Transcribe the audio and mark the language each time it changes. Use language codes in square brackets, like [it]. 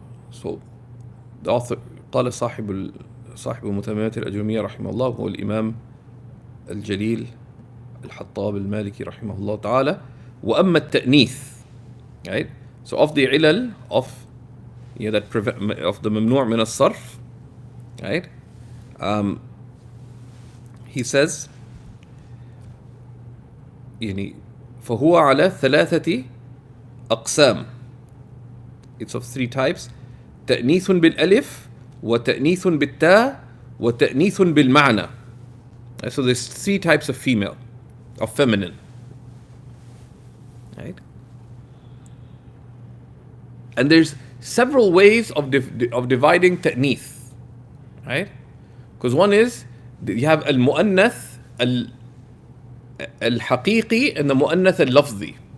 [en] So, the author, [ar] قال صاحب متممة الأجرمية رحمه الله هو الإمام الجليل الحطاب المالكي رحمه الله تعالى. وأما التأنيث, [en] right? So of the علل of, you know, that of the ممنوع من الصرف, right? He says, [ar] يعني فهو على ثلاثة أقسام. [en] It's of three types. [ar] تأنيث بالألف, وتأنيث بالتاء, وتأنيث بالمعنى. [en] So there's three types of female, of feminine. Right? And there's several ways of dividing ta'nith. Right? Because one is, you have al-mu'annath al-haqiqi and the mu'annath al-lafzi.